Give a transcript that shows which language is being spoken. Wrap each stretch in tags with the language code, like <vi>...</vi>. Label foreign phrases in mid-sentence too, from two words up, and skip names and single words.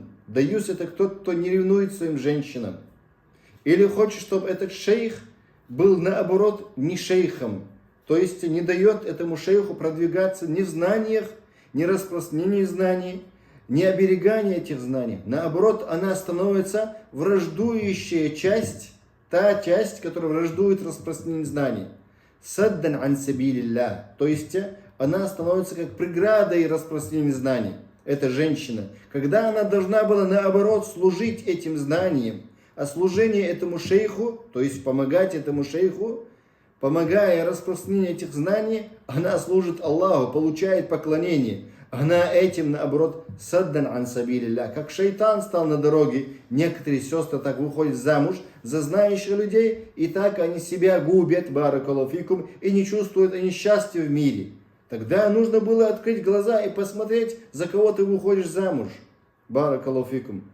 <ru>Даюс — это кто-то, кто не ревнует своим женщинам. Или хочет, чтобы этот шейх был, наоборот, не шейхом. То есть не дает этому шейху продвигаться ни в знаниях, ни распространении знаний, ни оберегании этих знаний. Наоборот, она становится враждующая часть, та часть, которая враждует распространению знаний.</ru> <ar>صدا عن سبيل الله.</ar> <ru>То есть она становится как преградой распространению знаний. Эта женщина. Когда она должна была, наоборот, служить этим знаниям. А служение этому шейху, то есть помогать этому шейху, помогая распространению этих знаний, она служит Аллаху, получает поклонение. Она этим, наоборот,</ru> <ar>صدا عن سبيل الله.</ar> <ru>Как шайтан стал на дороге, некоторые сестры так выходят замуж за знающих людей, и так они себя губят,</ru> <ar>بارك الله فيكم,</ar> <ru>и не чувствуют они счастья в мире. Тогда нужно было открыть глаза и посмотреть, за кого ты выходишь замуж.</ru> <ar>بارك الله فيكم.</ar>